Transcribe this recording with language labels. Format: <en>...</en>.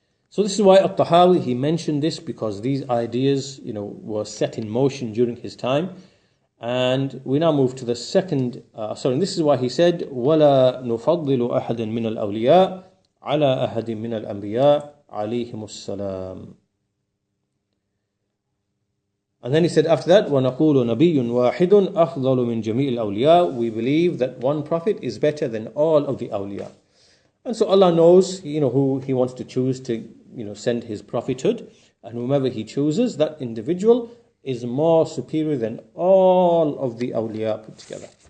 <en>So this is why At-Tahawi, he mentioned this, because these ideas, were set in motion during his time. And we now move to the second, and this is why he said,</en> <ar>وَلَا نُفَضِّلُ أَحَدًا مِنَ الْأَوْلِيَاءِ على أحد من الأنبياء عليهم السلام.</ar> <en>And then he said after that,</en> <ar>وَنَقُولُ نَبِيٌّ وَاحِدٌ أَفْضَلُ مِنْ جَمِيعِ الْأَوْلِيَاءِ.</ar> <en>We believe that one prophet is better than all of the awliya. And so Allah knows, who He wants to choose to, send His prophethood, and whomever He chooses, that individual is more superior than all of the awliya put together.</en>